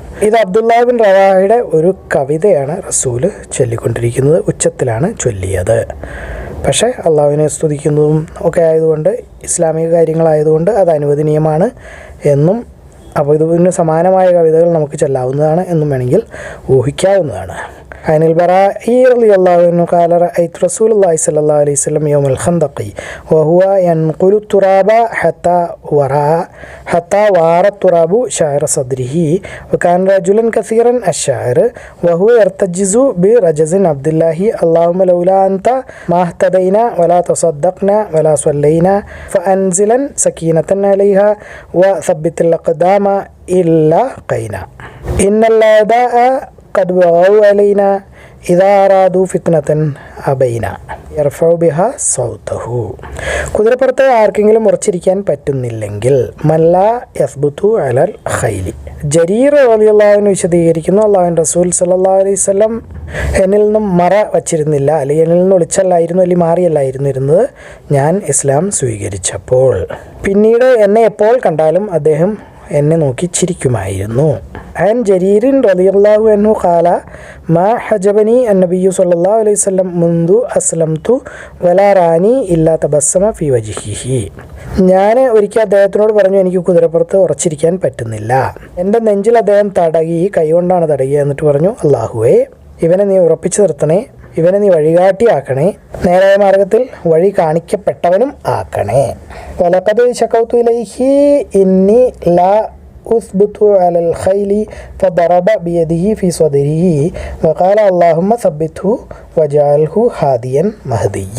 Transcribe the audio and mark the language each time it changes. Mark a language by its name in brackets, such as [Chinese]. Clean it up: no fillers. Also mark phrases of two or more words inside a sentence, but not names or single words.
[Malayalam] ഇത് അബ്ദുല്ലാഹ് ബിൻ റവാഹയുടെ ഒരു കവിതയാണ് റസൂല് ചൊല്ലിക്കൊണ്ടിരിക്കുന്നത്, ഉച്ചത്തിലാണ് ചൊല്ലിയത്. പക്ഷേ അള്ളാഹുവിനെ സ്തുതിക്കുന്നതും ഒക്കെ ആയതുകൊണ്ട്, ഇസ്ലാമിക കാര്യങ്ങളായതുകൊണ്ട് അത് അനുവദനീയമാണ് എന്നും, അപ്പോൾ ഇതിന് സമാനമായ കവിതകൾ നമുക്ക് ചൊല്ലാവുന്നതാണ് എന്നും വേണമെങ്കിൽ ഊഹിക്കാവുന്നതാണ്. [Arabic] عن البراء رضي الله عنه قال رأيت رسول الله صلى الله عليه وسلم يوم الخندق وهو ينقل التراب حتى وار التراب شعر صدره وكان رجلا كثيرا الشعر وهو يرتجز برجز عبد الله اللهم لولا أنت ما اهتدينا ولا تصدقنا ولا صلينا فأنزلا سكينة عليها وثبت الأقدام إلا قينا إن الأعداء قد بغوا علينا إذا أرادوا فتنة أبينا يرفع بها صوته. [Malayalam] കുതിരപ്പുറത്ത് ആർക്കെങ്കിലും ഉറച്ചിരിക്കാൻ പറ്റുന്നില്ലെങ്കിൽ [Arabic] من لا يثبت على الخيل. [Malayalam] ജരീർ [Arabic] رضي الله عنه [Malayalam] വിശദീകരിക്കുന്നു, അല്ലാഹുവിൻ്റെ റസൂൽ [Arabic] صلى الله عليه وسلم [Malayalam] എന്നിൽ നിന്നും മറ വച്ചിരുന്നില്ല, അല്ലെങ്കിൽ എന്നിൽ നിന്ന് ഒളിച്ചല്ലായിരുന്നു, അല്ലെങ്കിൽ മാറിയല്ലായിരുന്നു ഇരുന്നത് ഞാൻ ഇസ്ലാം സ്വീകരിച്ചപ്പോൾ. പിന്നീട് എന്നെ എപ്പോൾ കണ്ടാലും അദ്ദേഹം എന്നെ നോക്കി ചിരിക്കുമായിരുന്നു. [Arabic] عن جرير رضي الله عنه قال ما حجبني النبي صلى الله عليه وسلم منذ أسلمت ولا راني إلا تبسم في وجهه. [Malayalam] ഞാൻ ഒരിക്കൽ അദ്ദേഹത്തിനോട് പറഞ്ഞു, എനിക്ക് കുതിരപ്പുറത്ത് ഉറച്ചിരിക്കാൻ പറ്റുന്നില്ല. എൻ്റെ നെഞ്ചിൽ അദ്ദേഹം തടകി, കൈകൊണ്ടാണ് തടകിയത്. എന്നിട്ട് പറഞ്ഞു, അല്ലാഹുവേ, ഇവനെ നീ ഉറപ്പിച്ചു നിർത്തണേ, ഇവനെ നീ വഴികാട്ടിയാക്കണേ, നേരായ മാർഗത്തിൽ വഴി കാണിക്കപ്പെട്ടവനും ആക്കണേ. [Arabic] ولقد شكوت إليه إني لا أثبت على الخيل فضرب بيده في صدره وقال اللهم ثبته واجعله هاديا مهديا.